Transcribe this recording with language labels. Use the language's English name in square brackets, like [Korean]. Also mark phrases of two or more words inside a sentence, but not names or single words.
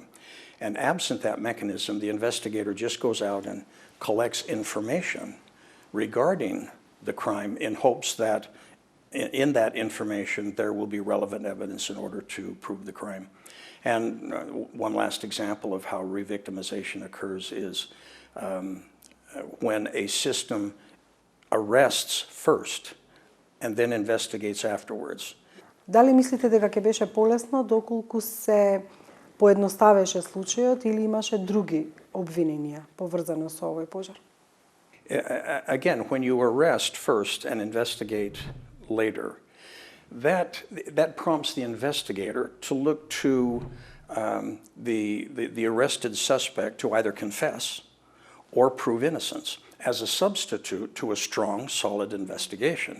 [English] And absent that mechanism, the investigator just goes out and collects information regarding the crime in hopes that in that information there will be relevant evidence in order to prove the crime. And one last example of how revictimization occurs is when a system arrests first and then investigates afterwards. [Macedonian] Дали мислите дека ќе беше полесно доколку се поедноставеше случајот или имаше други обвиненија поврзано со овој пожар? [English] Again, when you arrest first and investigate later, that prompts the investigator to look to the arrested suspect to either confess or prove innocence as a substitute to a strong, solid investigation.